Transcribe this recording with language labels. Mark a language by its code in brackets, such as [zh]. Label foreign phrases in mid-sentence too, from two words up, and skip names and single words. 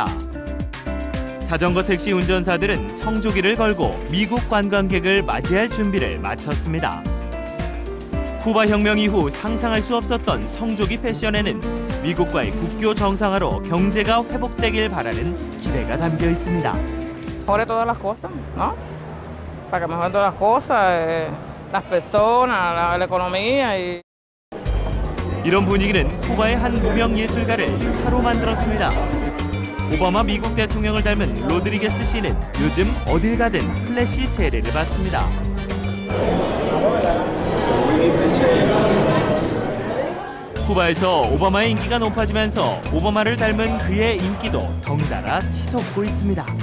[ko] 자전거 택시 운전사들은 성조기를 걸고 미국 관광객을 맞이할 준비를 마쳤습니다. 쿠바 혁명 이후 상상할 수 없었던 성조기 패션에는 미국과의 국교 정상화로 경제가 회복되길 바라는 기대가 담겨 있습니다. [es] Mejore todas las cosas, ¿no? Para que mejoren todas las cosas, las personas, la economía y. [ko] 이런 분위기는 쿠바의 한 무명 예술가를 스타로 만들었습니다. 오바마 미국 대통령을 닮은 로드리게스 씨는 요즘 어딜 가든 플래시 세례를 받습니다. 쿠바에서 오바마의 인기가 높아지면서 오바마를 닮은 그의 인기도 덩달아 치솟고 있습니다.